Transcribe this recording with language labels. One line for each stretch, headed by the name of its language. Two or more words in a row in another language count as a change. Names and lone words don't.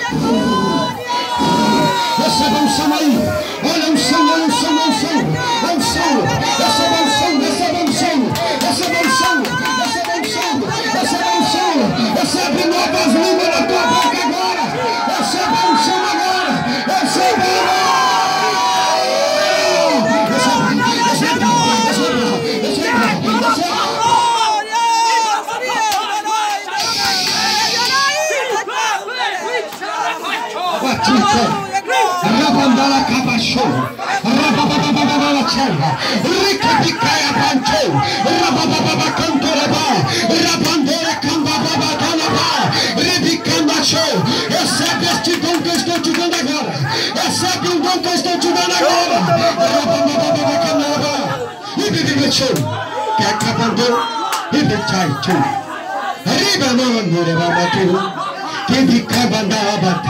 Portuguese: Receba um santo aí. Olha um santo, olha um santo, olha um santo. Olha um santo. Receba um santo, receba um santo. Receba um santo, receba um santo. Receba um santo. Recebe novas línguas na tua boca agora. Receba um santo agora. Receba agora. Rabandala Cabachou, Rababababala Chela, Rica Picaia Pancho, Rabababa Cantoraba, Rabandera Cambababa Canaba, Rebicanda Show. Recebe este dom que eu estou te dando agora. Recebe um dom que eu estou te dando agora. Rabababa Canaba, e Bibi Show, que acabou, e Bichai Show. Riba não Rabatu, que Bicabandala Bata.